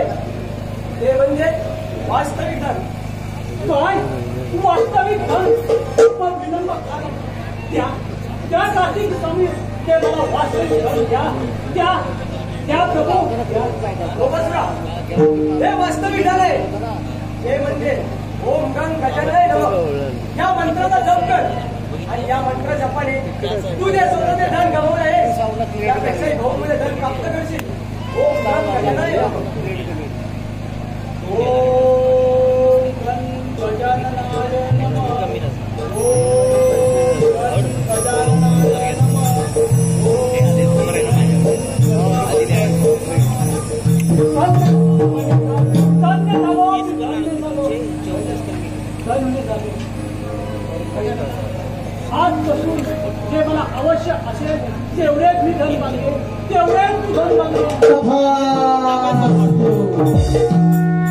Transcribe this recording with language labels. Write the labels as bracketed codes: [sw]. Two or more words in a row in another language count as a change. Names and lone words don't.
[mr] ते म्हणजे वास्तविक धन. काय वास्तविक धन? मग विनंती करा, त्या कार्तिक स्वामी, ते मला वास्तविक धन द्या, त्या प्रभू. हे वास्तविक धन आहे. हे म्हणजे [sa] ओम गंग गजाननाय नमः [mr] या मंत्राचा जप कर आणि या मंत्र जपाने तू जे स्वतःचे धन गमावलं आहे त्यापेक्षाही बहुमूल्य धन प्राप्त करशील. [sa] ओम गंग गजाननाय नमः. ओम गंग गजाननाय नमः. ओम गंग गजाननाय नमः. [mr] आजपासून जे मला आवश्यक असेल तेवढेच मी धन मागेन, तेवढेच तू धन मागेन.